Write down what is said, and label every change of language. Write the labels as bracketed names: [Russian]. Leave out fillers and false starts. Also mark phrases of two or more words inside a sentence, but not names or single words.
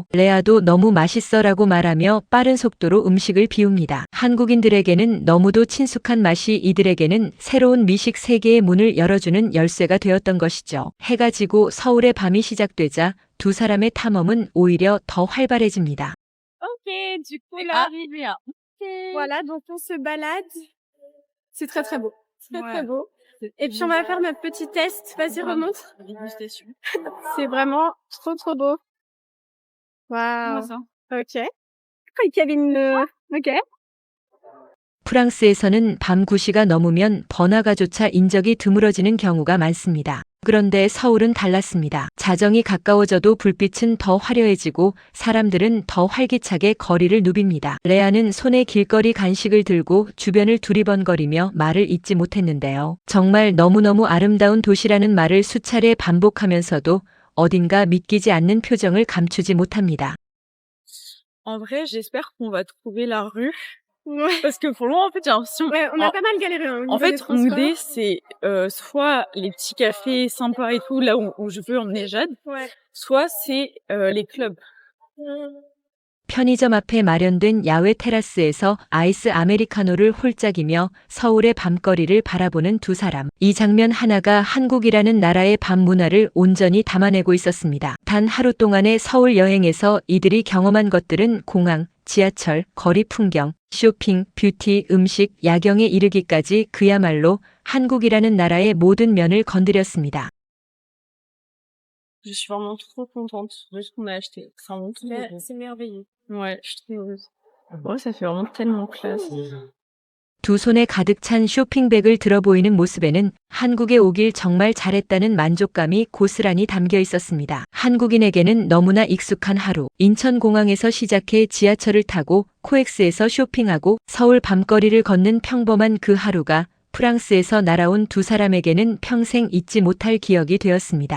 [Korean] 레아도 너무 맛있어 라고 말하며 빠른 속도로 음식을 비웁니다. 한국인들에게는 너무도 친숙한 맛이 이들에게는 새로운 미식 세계의 문을 열어주는 열쇠가 되었던 것이죠. 해가 지고 서울의 밤이 시작되자 두 사람의 탐험은 오히려 더 활발해집니다. [French] Ok, du coup, là, voilà, donc on se balade. C'est très très beau. Très très beau. Et puis on va faire notre petit test. Vas-y, remonte. C'est vraiment trop trop beau. Waouh. Ok. Ok. [Korean] 프랑스에서는 밤 9시가 넘으면 번화가조차 인적이 드물어지는 경우가 많습니다. 그런데 서울은 달랐습니다. 자정이 가까워져도 불빛은 더 화려해지고 사람들은 더 활기차게 거리를 누빕니다. 레아는 손에 길거리 간식을 들고 주변을 두리번거리며 말을 잇지 못했는데요. 정말 너무너무 아름다운 도시라는 말을 수차례 반복하면서도 어딘가 믿기지 않는 표정을 감추지 못합니다. [French] En vrai, j'espère qu'on va trouver la rue. Ouais. Parce que pour le moment, en fait, j'ai l'impression... Ouais, on a pas mal galéré. Hein, au En niveau des fait, transports. l'idée, c'est soit les petits cafés sympas et tout, là où je veux emmener Jade, Ouais. soit c'est les clubs. [Korean] 편의점 앞에 마련된 야외 테라스에서 아이스 아메리카노를 홀짝이며 서울의 밤거리를 바라보는 두 사람. 이 장면 하나가 한국이라는 나라의 밤 문화를 온전히 담아내고 있었습니다. 단 하루 동안의 서울 여행에서 이들이 경험한 것들은 공항, 지하철, 거리 풍경, 쇼핑, 뷰티, 음식, 야경에 이르기까지 그야말로 한국이라는 나라의 모든 면을 건드렸습니다. [French] Je suis vraiment trop contente de ce qu'on a acheté. C'est vraiment trop Ouais, beau. c'est merveilleux. Ouais, je suis trop heureuse. Ouais, ça fait vraiment tellement classe. [Korean] 두 손에 가득 찬 쇼핑백을 들어 보이는 모습에는 한국에 오길 정말 잘했다는 만족감이 고스란히 담겨 있었습니다. 한국인에게는 너무나 익숙한 하루. 인천공항에서 시작해 지하철을 타고 코엑스에서 쇼핑하고 서울 밤거리를 걷는 평범한 그 하루가 프랑스에서 날아온 두 사람에게는 평생 잊지 못할 기억이 되었습니다.